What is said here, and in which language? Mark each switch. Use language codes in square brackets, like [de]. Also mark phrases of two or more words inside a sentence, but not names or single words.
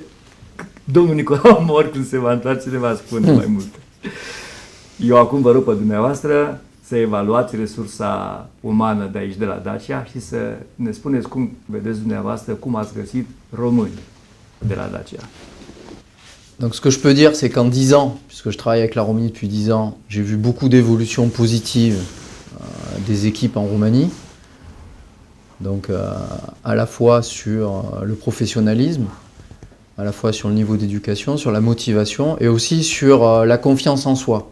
[ro] Domnul Nicolau Mor, când se va întoarce, ne va spune mai multe. Eu acum vă rog pe dumneavoastră să evaluați resursa umană de aici, de la Dacia, și să ne spuneți cum vedeți dumneavoastră, cum ați găsit români de la Dacia. [fr] Donc ce que je peux dire, c'est qu'en 10 ans, puisque je travaille avec la Roumanie depuis 10 ans, j'ai vu beaucoup d'évolutions positives des équipes en Roumanie. Donc à la fois sur le professionnalisme, à la fois sur le niveau d'éducation, sur la motivation et aussi sur la confiance en soi.